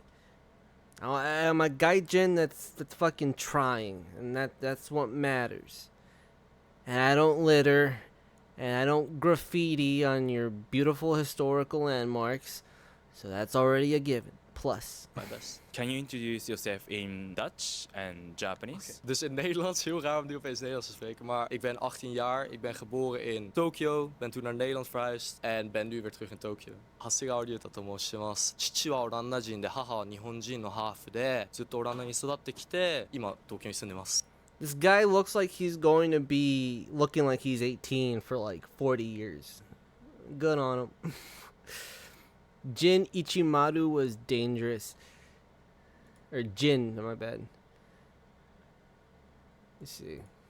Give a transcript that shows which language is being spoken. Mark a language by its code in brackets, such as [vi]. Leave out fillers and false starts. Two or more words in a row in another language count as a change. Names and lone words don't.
[en] I'm a gaijin that's fucking trying, and that's what matters. And I don't litter, and I don't graffiti on your beautiful historical landmarks, so that's already a given. Plus, my best. Can you introduce yourself in Dutch and Japanese? Okay. [nl] Dus in Nederlands, heel raar om nu opeens Nederlands te spreken, maar ik ben 18 jaar, ik ben geboren in Tokyo, ben toen naar Nederland verhuisd en ben nu weer terug in Tokyo. [ja] 長谷川龍太と申します。父はオランダ人で母は日本人のハーフで、ずっとオランダに育ってきて、今東京に住んでます。 [en] This guy looks like he's going to be looking like he's 18 for like 40 years. Good on him. Jin Ichimaru was dangerous. Or Jin, my bad. Let's see.